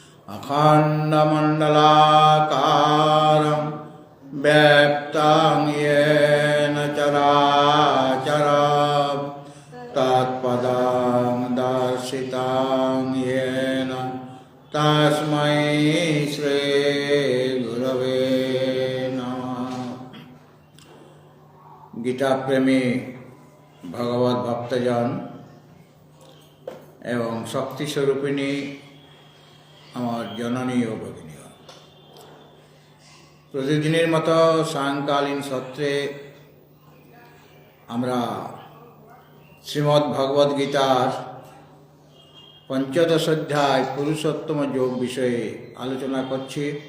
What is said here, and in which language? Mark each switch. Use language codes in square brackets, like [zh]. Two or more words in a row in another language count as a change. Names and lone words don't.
[sa] अखण्डमण्डलाकारं व्याप्तं येन चराचरं तत्पदं दर्शितं येन तस्मै श्रीगुरवे नमः। [bn] গীতা প্রেমী ভগবত ভক্তজন এবং শক্তি স্বরূপিণী আমার জননী ও ভগিনীগণ, প্রতিদিনের মতো সায়ংকালীন সত্রে আমরা শ্রীমদ্ ভগবদ গীতার পঞ্চদশ অধ্যায় পুরুষোত্তম যোগ বিষয়ে আলোচনা করছি।